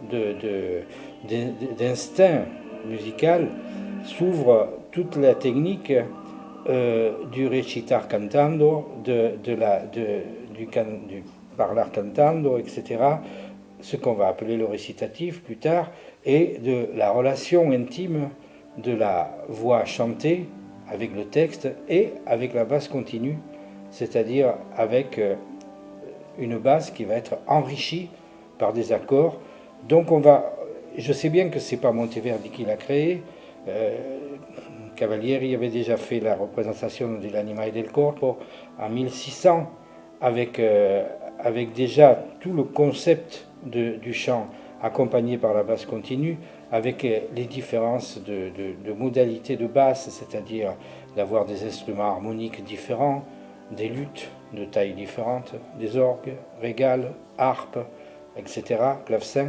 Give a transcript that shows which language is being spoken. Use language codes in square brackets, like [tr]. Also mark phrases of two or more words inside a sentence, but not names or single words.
[fr] d'instinct musical, s'ouvre toute la technique du [it] recitar cantando, [fr] du [it] parlar cantando, [fr] etc., ce qu'on va appeler le récitatif plus tard, et de la relation intime de la voix chantée avec le texte et avec la basse continue, c'est-à-dire avec une basse qui va être enrichie par des accords. Donc je sais bien que c'est pas Monteverdi qui l'a créé. Cavalieri avait déjà fait la représentation de l'Anima e del Corpo en 1600 avec déjà tout le concept du chant accompagné par la basse continue, avec les différences de modalités de basse, c'est-à-dire d'avoir des instruments harmoniques différents, des luths de tailles différentes, des orgues, régales, harpes, etc., clavecins.